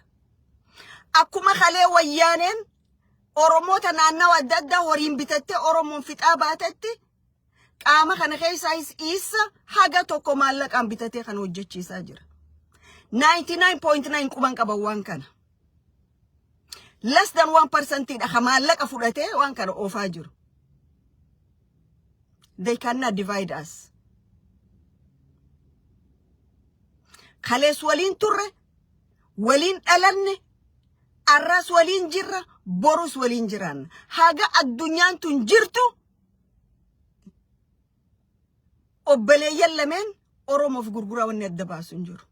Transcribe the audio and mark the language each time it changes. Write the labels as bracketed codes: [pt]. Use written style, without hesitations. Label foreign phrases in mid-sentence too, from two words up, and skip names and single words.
[om] Akkuma kalee wayyaaneen Oromoota naannawa adda addaa horiin bitattee Oromoon fixaa baatetti qaama kana keessaa isa haga tokko maallaqaan bitatee kan hojjechiisaa jira. 99.9 quban qaban waan kana. [en] Less than 1% [om] dha maallaqa fudhatee waan kana oofaa jiru. [en] They cannot divide us. [om] Kalees waliin turre, waliin dhalanne, arras waliin jirra, borus waliin jiran. Haga addunyaan tun jirtu obboleeyyan lameen Oromoof gurguraa wanni adda baasu hin jiru.